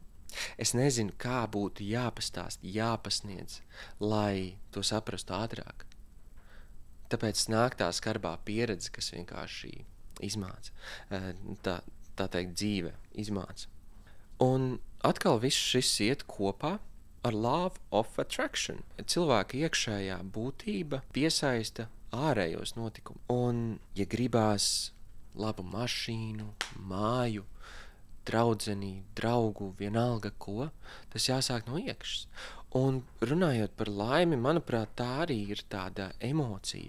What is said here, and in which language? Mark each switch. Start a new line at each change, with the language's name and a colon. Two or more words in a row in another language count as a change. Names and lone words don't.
Latvian: Es nezinu, kā būtu jāpastāst, jāpasniedz, lai to saprastu ātrāk. Tāpēc nāk tā skarbā pieredze, kas vienkārši izmāca. Tā teikt, dzīve izmāca. Un atkal viss šis iet kopā ar
English: law of attraction.
Latvian: Cilvēka iekšējā būtība piesaista ārējos notikumus. Un, ja gribās labu mašīnu, māju, draudzeni, draugu, vienalga ko, tas jāsāk no iekšas. Un runājot par laimi, manuprāt, tā arī ir tāda emocija.